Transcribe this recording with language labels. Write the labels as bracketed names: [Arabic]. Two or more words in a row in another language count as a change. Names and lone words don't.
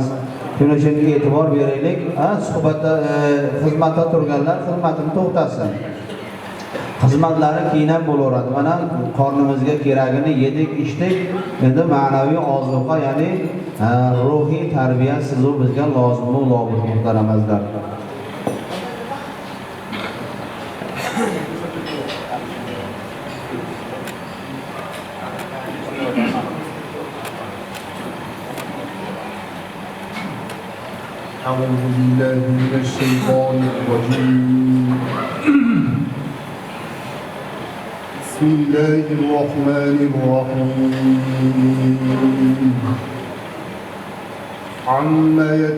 [Uzbek] Shuning uchun e'tibor beraylik. Suhbatda xizmatda turganlar xizmatini to'xtatsin. Xizmatlari keyin ham bo'laveradi. Mana qornimizga keragini yedik, ichdik. Endi ma'naviy ozuqa, ya'ni ruhiy tarbiya sizu bizga lozim bo'ladi, muhtaramazlar. [Arabic] أعوذ بالله من الشيطان الرجيم بسم الله الرحمن الرحيم عما